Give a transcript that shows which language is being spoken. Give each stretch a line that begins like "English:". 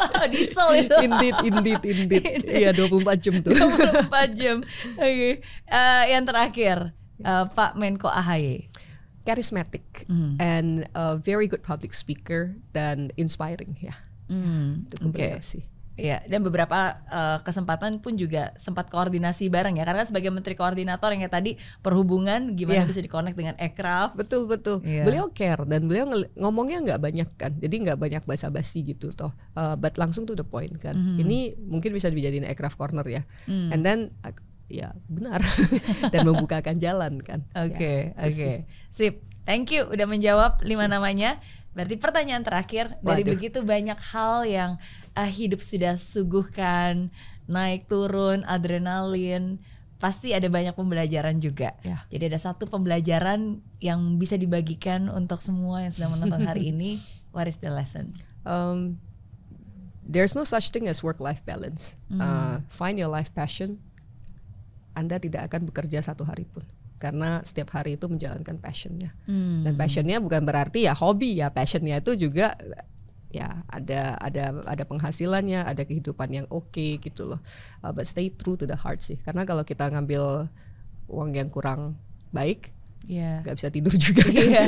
Indonesian: Diesel itu. Indeed. Iya 24 jam tuh. 24 jam. Oke. Yang terakhir Pak Menko AHY.
English: Charismatic and a very good public speaker dan inspiring ya.
Indonesian: Itu kombinasi. Ya, dan beberapa kesempatan pun juga sempat koordinasi bareng ya, karena sebagai menteri koordinator yang kayak tadi perhubungan gimana bisa dikonek dengan aircraft. Betul. Beliau care dan beliau ngomongnya nggak banyak kan, jadi nggak banyak basa-basi gitu toh, but langsung
English: to the point
Indonesian: kan. Ini mungkin bisa dijadiin aircraft corner ya,
English: and then
Indonesian: ya benar dan membukakan jalan kan. Oke. Sip.
English: Thank you
Indonesian: udah menjawab 5 namanya. Berarti pertanyaan terakhir, dari begitu banyak hal yang hidup sudah suguhkan, naik turun, adrenalin, pasti ada banyak pembelajaran juga. Jadi ada satu pembelajaran yang bisa dibagikan untuk semua yang sedang menonton hari ini.
English: What is the lesson? There's no such thing as work-life balance. Find your life passion.
Indonesian: Anda tidak akan bekerja satu hari pun, karena setiap hari itu menjalankan passionnya. Dan passionnya bukan berarti ya hobi ya, passionnya itu juga ya ada penghasilannya, ada kehidupan yang oke gitu loh.
English: But stay true to the heart
Indonesian: sih, karena kalau kita ngambil uang yang kurang baik, nggak bisa tidur juga kan.